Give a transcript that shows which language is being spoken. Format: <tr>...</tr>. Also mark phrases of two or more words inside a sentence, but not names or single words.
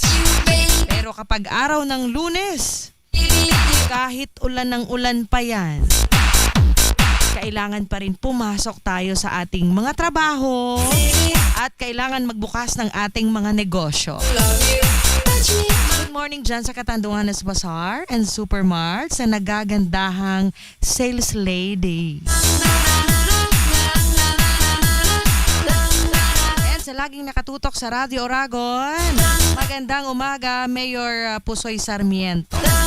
<tl>Pero kapag araw ng Lunes, kahit ulan ng ulan pa yan, kailangan pa rin pumasok tayo sa ating mga trabaho at kailangan magbukas ng ating mga negosyo.</tl> <en>Good morning</en> <tl>dyan sa Catanduanes Bazaar and Supermart sa nagagandahang sales lady. And sa laging nakatutok sa Radio Oragon, magandang umaga, Mayor Pusoy Sarmiento.</tl>